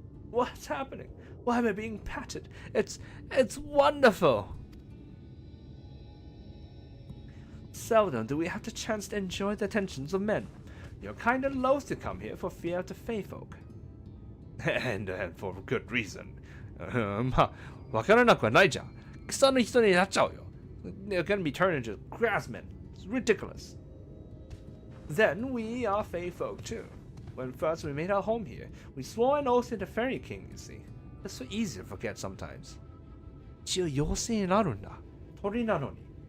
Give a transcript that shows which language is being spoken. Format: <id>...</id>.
<en>What's happening? Why am I being patted? It's wonderful. Seldom do we have the chance to enjoy the attentions of men. You're kind of loath to come here for fear of the Fae folk. and for good reason.</en> <ja>まあ、わからなくはないじゃん。草の人になっちゃうよ。</ja> <en>They're gonna be turned into grassmen. It's ridiculous. Then we are Fae folk too. When first we made our home here, we swore an oath to the Fairy King, you see. It's so easy to forget sometimes.</en> <ja>一応妖精になるんだ。鳥なのに。</ja>